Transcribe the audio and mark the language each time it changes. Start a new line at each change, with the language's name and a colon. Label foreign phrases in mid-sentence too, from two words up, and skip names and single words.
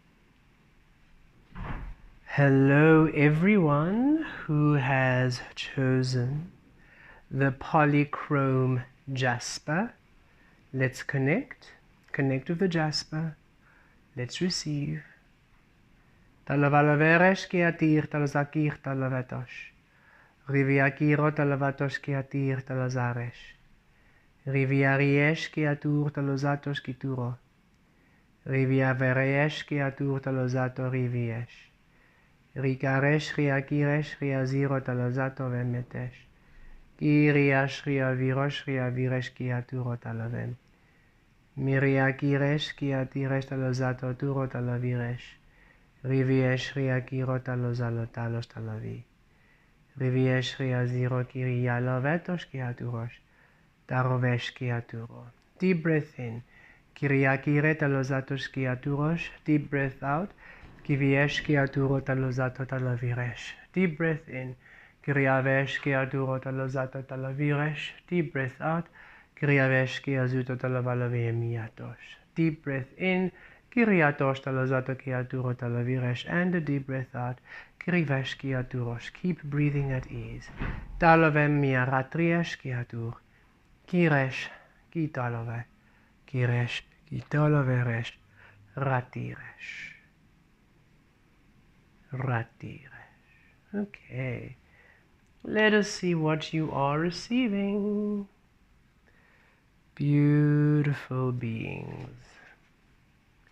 English: Hello everyone who has chosen the Polychrome Jasper. Let's connect with the Jasper. Let's receive. Talavalaveresh ki atir talazakir talavatosh. Riviakiro talavatosh ki atir talazaresh. Riviariesh ki atur talozatos ki turo. Riviaveresh ki atur talozato riviesh. Rikaresh riakiresh riaziro talozato vemetesh. Kiriash riavirosh riaviresh ki aturo talavem. Miriakiresh ki atiresh talozato turo talaviresh. Riviesh riakiro talozalo talos talavi. Riviesh riaziro kirialovetos ki aturosh. Tarovesh ki aturo. Deep breath in. Kiriakire talozatos ki aturosh. Deep breath out. Kiviesh ki aturo talozato talaviresh. Deep breath in. Kiriavesh ki aturo talozato talaviresh. Deep breath out. Kiriavesh ki azuto talavalavemiatosh. Deep breath in. Kiriatosh talozato ki aturo talaviresh. And a deep breath out. Kirivesh ki aturosh. Keep breathing at ease. Talovem miaratriesh ki atur. Kiresh ki talove. Kiresh ki taloveresh. Ratiresh. Ratiresh. Okay. Let us see what you are receiving. Beautiful beings.